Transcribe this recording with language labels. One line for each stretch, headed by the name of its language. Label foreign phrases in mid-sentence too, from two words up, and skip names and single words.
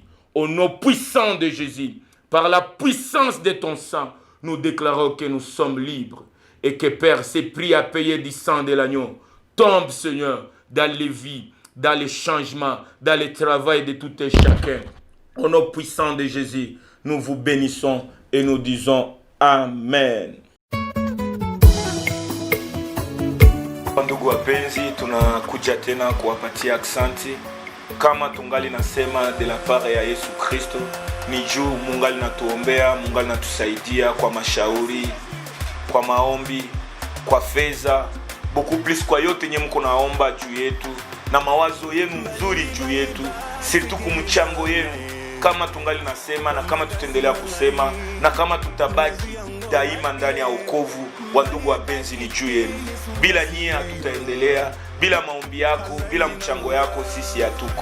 French: Au nom puissant de Jésus, par la puissance de ton sang, nous déclarons que nous sommes libres et que Père, ces prix à payer du sang de l'agneau tombe, Seigneur, dans les vies, dans les changements, dans le travail de tout et chacun. Au nom puissant de Jésus, nous vous bénissons et nous disons Amen.
Swahili: Ndugu wapenzi, tunakuja tena kuwapatia aksanti. Kama tungali nasema
French: de la part
Swahili: ya Yesu Kristo, ni juu mungali natuombea, mungali natusaidia kwa mashauri, kwa maombi, kwa fedha,
French: beaucoup plus
Swahili: kwa yote nye mko naomba juu yetu, na mawazo yenu nzuri juu yetu, surtout kumchango yenu. Kama tungali nasema na kama tutaendelea kusema na kama tutabaki daima ndani ya wokovu. Wandugu wapenzi, ni juu yenu. Bila nyie hatutaendelea, bila maombi yako, bila mchango yako sisi hatuko.